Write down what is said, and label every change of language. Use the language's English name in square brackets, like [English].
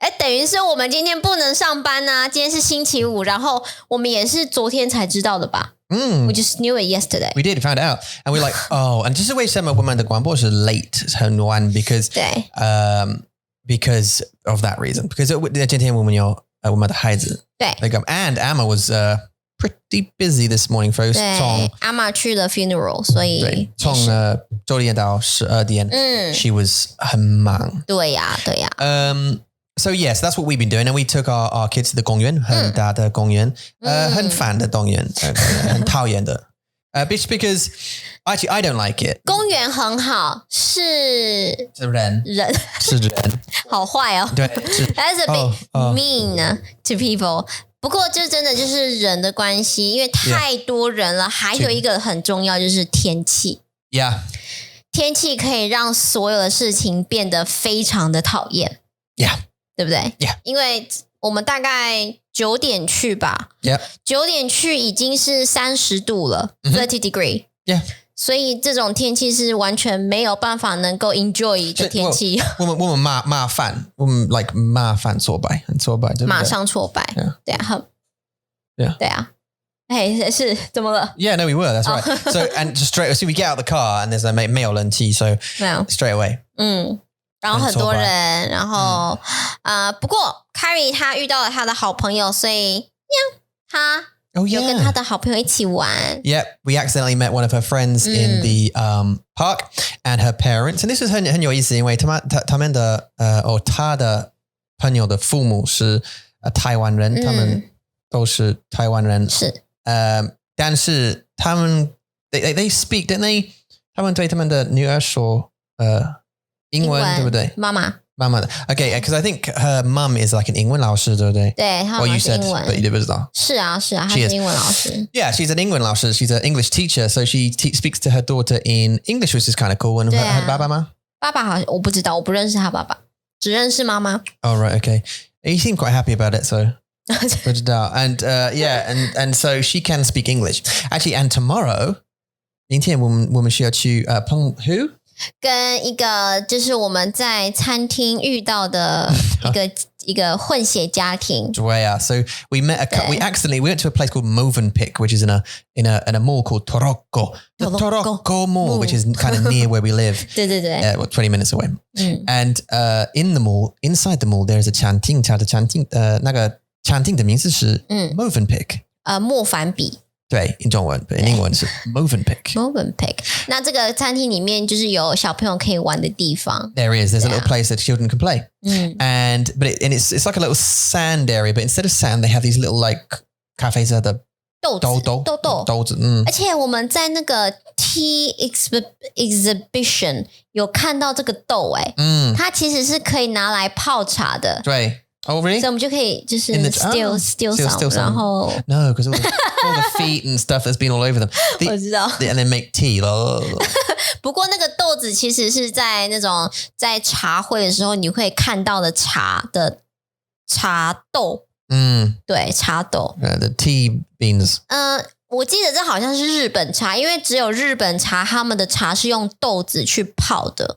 [Chinese] 等于是我们今天不能上班啊，今天是星期五，然后我们也是昨天才知道的吧？ [English] We just knew it yesterday. We did, found out. And we're like, oh, and [Chinese] 就是为什么我们的广播是 [English] late [Chinese] 很晚 [English] because [Chinese] 对 [English] because of that reason. [Chinese] Because 今天我们有我们的孩子。对。 [English] And Amma was pretty busy this morning, folks. [Chinese] 对，Amma 去了 funeral， 所以从9点到12点， [English] she was [Chinese] 很忙。对呀。 [English] So yes, that's what we've been doing, and we took our kids to the [Chinese] 公园，很大的公园，很烦的公园，很讨厌的。 [English] Because actually I don't like it. [Chinese] 公园很好，是人，好坏哦。对， [English] That's a bit mean to people. [Chinese] 不过这真的就是人的关系，因为太多人了。还有一个很重要就是天气。 [English] Yeah. [Chinese] 天气可以让所有的事情变得非常的讨厌。 [English] Yeah. [Chinese] 对不对 [English] ？Yeah. [Chinese] 因为我们大概9点去吧。 [English] Yeah. [Chinese] 9点去已经是30度了， [English] 30 degree. Yeah. [Chinese] 所以这种天气是完全没有办法能够 enjoy 的天气。我们骂饭，我们 like 骂饭挫败，很挫败，对不对？马上挫败。对啊，对啊。哎，是怎么了 [English] ？Yeah, no, we were. That's right. So and just straight, so we get out the car and there's a [Chinese] 没有冷气 [English] so straight away. [Chinese] 然后很多人，然后不过 Carrie 他遇到了他的好朋友，所以他 [English] Oh, yeah. [Chinese] 有跟他的好朋友一起玩。 [English] Yep, we accidentally met one of her friends in the park and her parents. And this was [Chinese] 很有意思，因为他们的他的朋友的父母是台湾人，他们都是台湾人。是。但是他们 [English] they speak, don't they? [Chinese] 他们对他们的女儿说英文，对不对？妈妈。 [English] Okay, because I think her mum is like an [Chinese] 英文老师，对不对？对，她妈妈是英文。 [English] But you [Chinese] 不知道。是啊，她是英文老师。 [English] Yeah, she's an [Chinese] 英文老师。 [English] She's an English teacher, so she speaks to her daughter in English, which is kind of cool. And her [Chinese] 爸爸吗？爸爸好像我不知道，我不认识他爸爸，只认识妈妈。 [English] Oh, right, okay. You seem quite happy about it, so. [Chinese] 不知道 [English] And yeah, and so she can speak English. Actually, and tomorrow, [Chinese] 明天我们需要去碰 who? 跟一个就是我们在餐厅遇到的一个混血家庭。对啊 [English] So we met we went to a place called Movenpick, which is in a mall called Torocco. The Torocco Mall, which is kind of near where we live. [Chinese] 对对对 [English] 20 minutes away. And in the mall, inside the mall, there is a [Chinese] 餐厅，它的餐厅那个餐厅的名字是 [English] Movenpick. [Chinese] 莫凡比。对，in 中文，but in 英文是 Movenpick. [English] Movenpick. [Chinese] 那这个餐厅里面就是有小朋友可以玩的地方。 [English] There is. There's a little place that children can play. But it's like a little sand area, but instead of sand, they have these little like cafes that are [Chinese] 豆子。而且我们在那个 Tea Exhibition 有看到这个豆它其实是可以拿来泡茶的。 [English] 对。Oh, really? [Chinese] 所以我们就可以就是 [English] steal some, [Chinese] 然后 [English] No, because all the feet and stuff has been all over them. [Chinese] 我知道 [English] And then make tea. [Chinese] 不过那个豆子其实是在那种在茶会的时候你会看到的茶豆。对，茶豆。 [English] The tea beans. [Chinese] 我记得这好像是日本茶，因为只有日本茶他们的茶是用豆子去泡的。